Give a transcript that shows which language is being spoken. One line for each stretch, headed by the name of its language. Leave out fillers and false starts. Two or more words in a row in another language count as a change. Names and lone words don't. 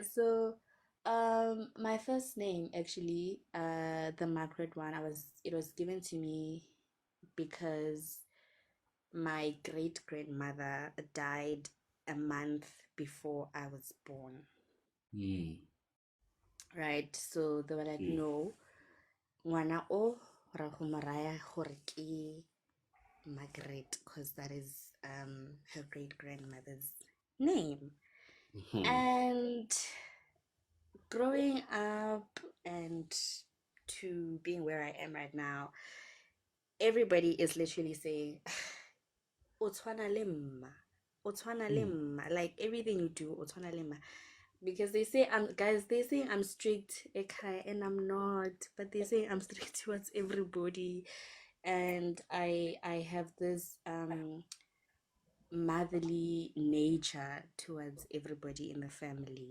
English: So, my first name actually, the Margaret one, it was given to me because my great grandmother died a month before I was born. Right. So they were like, no,
Tswana: ngwana o ra go mo raya gore ke Margaret,
English: because that is her great grandmother's name. And growing up and to being where I am right now, everybody is literally saying,
Tswana: "O tshwana le mma, o tshwana le mma,"
English: like everything you do,
Tswana: o tshwana le mma.
English: Because they say they say I'm strict, and I'm not, but they say I'm strict towards everybody. And I have this motherly nature towards everybody in the family.